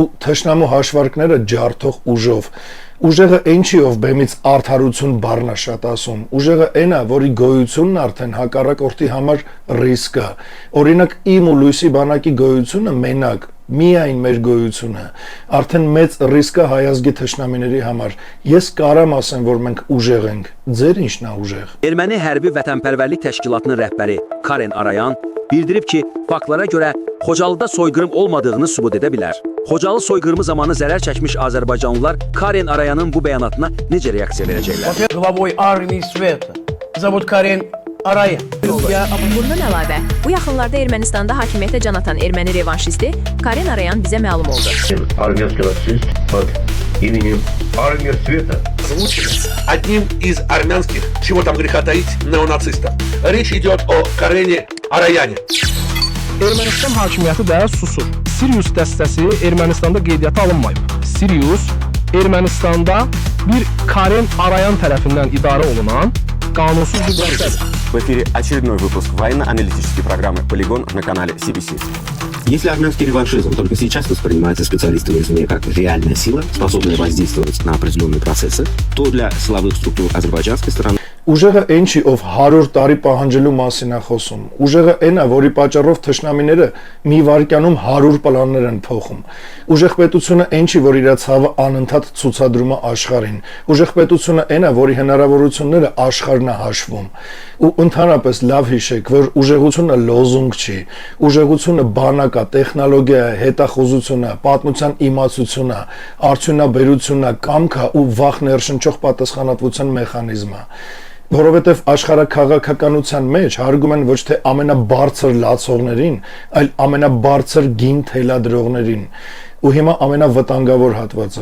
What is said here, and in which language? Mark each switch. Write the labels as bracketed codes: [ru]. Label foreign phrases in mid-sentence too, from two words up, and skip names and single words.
[hy] թշնամու հաշվարկները ջարդող ուժով։ Ուժեղը ինչի ով բեմից արդարություն բառն է շատ ասում։ Ուժեղը այն է, որի գոյությունն արդեն հակառակորդի համար ռիսկ է։ Օրինակ իմ ու Լույսի բանակի գոյությունը մենակ միայն մեր գոյությունը արդեն մեծ ռիսկ է հայազգի թշնամիների համար։ Ես կարամ ասեմ, որ մենք ուժեղ ենք։ Ձեր ինչն է ուժեղ։ [az] Erməni Hərbi Vətənpərvərlik Təşkilatının rəhbəri Karen Arayan bildirib ki, faktlara görə Xocalıda soyqırım olmadığını sübut edə bilər. Xocalı soyqırımı zamanı zərər çəkmiş azərbaycanlılar Karen Arayanın bu bəyanatına necə reaksiya verəcəklər? [ru] Главой армии света. Зовут Карен Arayan. [az] Bundan əlavə, bu yaxınlarda Ermənistanda hakimiyyətə can atan erməni revanşisti Karen Arayan bizə məlum oldu. [ru] Армянский расист под именем Армия Света. Одним из армянских, чего там греха таить, неонацистов. Речь идет о Карене Arayani. [az] Ermənistan hakimiyyəti də susur. Sirius dəstəsi Ermənistanda qeydiyyata alınmayıb. Sirius Ermənistanda bir Karen Arayan tərəfindən idarə olunan qanunsuz bir dəstədir. [ru] В эфире очередной выпуск военно-аналитической программы «Полигон» на канале CBC. Если армянский реваншизм только сейчас воспринимается специалистами СМИ как реальная сила, способная воздействовать на определенные процессы, то для силовых структур азербайджанской стороны [hy] Ուժեղը այնչի, ով 100 տարի պահանջելու մասին է խոսում։ Ուժեղը այն է, որի պատճառով թշնամիները մի վայրկյանում 100 պլաններ են փոխում։ Ուժեղ պետությունը այնչի, որ իր ցավը անընդհատ ցուցադրում է աշխարհին։ Ուժեղ պետությունը այն է, որի հնարավորությունները աշխարհն է հաշվում։ Ու ընդհանրապես լավ հիշեք, որ ուժեղությունը լոզունգ չի։ Ուժեղությունը բանակ է, տեխնոլոգիա է, հետախուզություն է, պատմության իմացություն է, արդյունաբերություն է, կամք է ու վախ ներշնչող պատասխանատվության մեխանիզմ է։ Որովհետև աշխարհաքաղաքականության մեջ հարգում են ոչ թե ամենաբարձր լացողներին, այլ ամենաբարձր գին թելադրողներին։ Ու հիմա ամենավտանգավոր հատվածը։